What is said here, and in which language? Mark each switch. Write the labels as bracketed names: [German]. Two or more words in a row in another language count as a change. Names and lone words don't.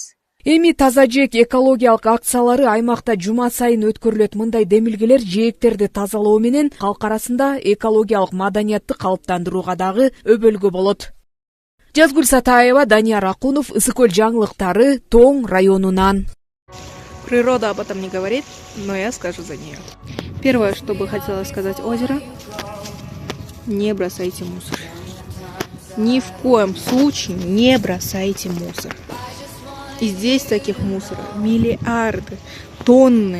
[Kyrgyz] Эми таза жээк экологиялык акциялары аймакта жума сайын өткөрүлөт. Мындай демилгелер жээктерди тазалоо менен калк арасында экологиялык маданиятты калыптандырууга дагы өбөлгө болот. Жазгүл Сатаева, Данияр Акунов, Ысык көл жаңылыктары, Тоң районунан. [Russian] Природа об этом не говорит, но я скажу за нее. Первое, что бы хотела сказать озеро: не бросайте мусор. Ни в коем случае не бросайте мусор. И здесь таких мусора миллиарды, тонны.